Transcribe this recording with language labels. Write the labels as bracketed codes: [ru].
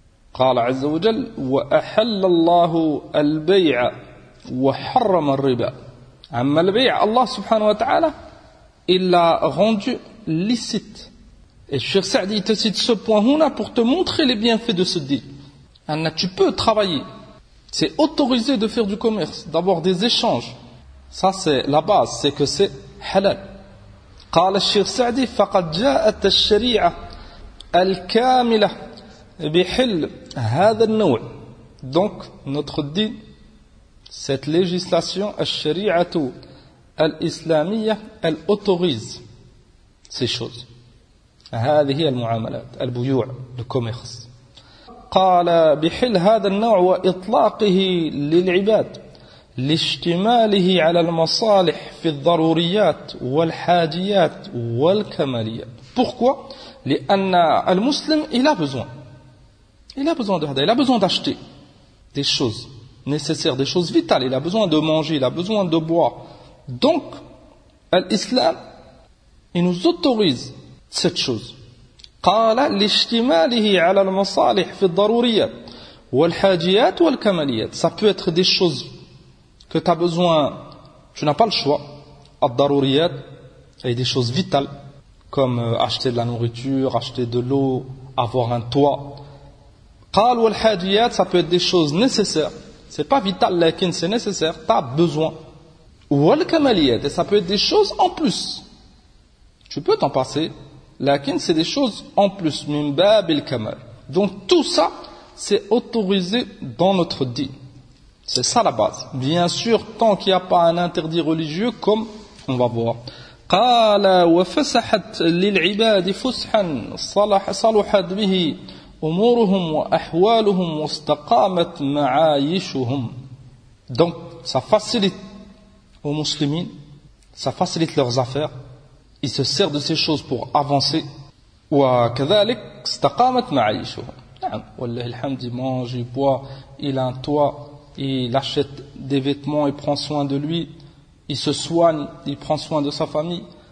[ar] قال عز وجل وأحل الله البيع وحرم الربا. أما البيع الله سبحانه وتعالى [fr] il a rendu licite. Et Cheikh Saadi te cite ce point [ar] هنا [fr] pour te montrer les bienfaits de ce deal. Anna, tu peux travailler. C'est autorisé de faire du commerce, d'avoir des échanges. Ça c'est la base, c'est que c'est halal. [ar] قال Cheikh Saadi فقد جاءت الشريعة الكاملة بحل هذا النوع. [fr] Donc notre din, cette législation, [ar] الشريعه الاسلاميه, [fr] elle autorise ces choses. [ar] هذه هي المعاملات, البيوع, [fr] le commerce. [ar] قال بحل هذا النوع واطلاقه للعباد لاشتماله على المصالح في الضروريات والحاجيات والكماليات. [fr] Pourquoi? [ar] لان المسلم [fr] il a besoin. Il a besoin de hada, il a besoin d'acheter des choses nécessaires, des choses vitales. Il a besoin de manger, il a besoin de boire. Donc, l'islam, il nous autorise cette chose. [ar] قَالَ لِشْتِمَالِهِ عَلَى الْمَصَالِحِ فِي الضَّرُورِيَّةِ وَالْحَاجِيَاتِ وَالْكَمَلِيَّةِ. [fr] Ça peut être des choses que tu as besoin, tu n'as pas le choix. الضَّرُورِيَّةِ, et des choses vitales, comme acheter de la nourriture, acheter de l'eau, avoir un toit. [ar] قال والحاجيات, [fr] ça peut être des choses nécessaires, c'est pas vital, lakin c'est nécessaire, t'as besoin. [ar] والكماليات, [fr] ça peut être des choses en plus, tu peux t'en passer, lakin c'est des choses en plus, [ar] min bab al-kamal. [fr] Donc tout ça, c'est autorisé dans notre din, c'est ça la base. Bien sûr, tant qu'il n'y a pas un interdit religieux, comme on va voir. [ar] قال وفسحت للعباد فسحا صلحت به أمورهم وأحوالهم واستقامت معايشهم. [fr] Donc ça facilite aux musulmans, ça facilite leurs affaires, ils se servent de ces choses pour avancer. [ar] وكذلك استقامت معايشهم. والله الحمد, [fr] il mange, il boit, il a un toit, il achète des vêtements, il prend soin de lui, il se soigne, il prend soin de sa famille.